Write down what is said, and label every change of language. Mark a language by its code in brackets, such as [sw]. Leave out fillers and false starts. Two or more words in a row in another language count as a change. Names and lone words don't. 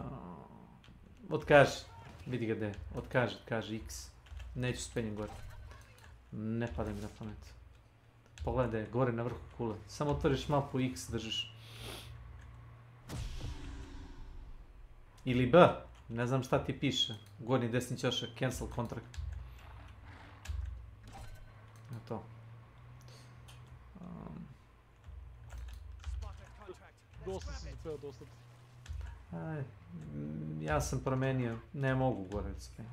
[hr] Otkaži. Vidi ga gdje. Otkaži X. Neću spenjem gore. Ne pada mi na pamet. Pogledaj, gore na vrhu kule. Samo otvoriš mapu X držiš. Ili B. [sr] Ne znam šta ti piše. Gornji desni ćošak. [en] Cancel contract. [sr] To. Dosta si peo, dosta. Ja sam promenio, ne mogu gore da spenjem.